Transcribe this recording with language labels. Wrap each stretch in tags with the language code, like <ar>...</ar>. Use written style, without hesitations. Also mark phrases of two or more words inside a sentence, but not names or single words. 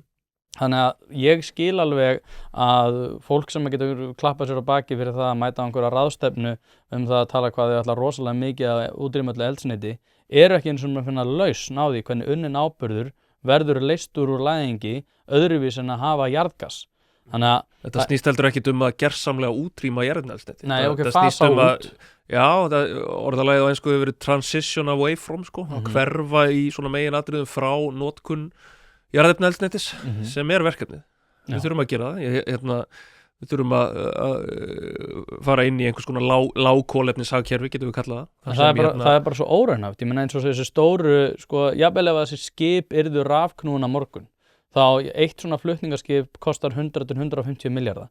<is>Þannig að ég skil alveg að fólk sem getur klappað sér á baki fyrir það að mæta á einhverja ráðstefnu það að tala hvað þau ætla rosalega mikið að útrýma öllu eldsneyti eru ekki eins og að finna lausn á því hvernig unnin áburður verður leystur úr læðingi öðruvís en að hafa jarðgas. Þannig að þetta snýst heldur ekki að gersamlega útrýma jarðefnaeldsneyti. Nei, fasa út. Já, orðalagið á ensku hefur verið</is> <en>transition away from,</en> <is>að hverfa í svona meginatriðum frá notkun jarðefnaeldsneytis sem er verkefnið. Við þurfum að gera það. Við þurfum að fara inn í einhvers konar lágkolefnishagkerfi, getum við kallað það. Það er bara svo óraunhæft. Ég meina eins og þessi stóru, jafnvel ef þessi skip yrðu rafknúin á morgun, þá eitt svona flutningaskip kostar 100 til 150 milljarða.</is>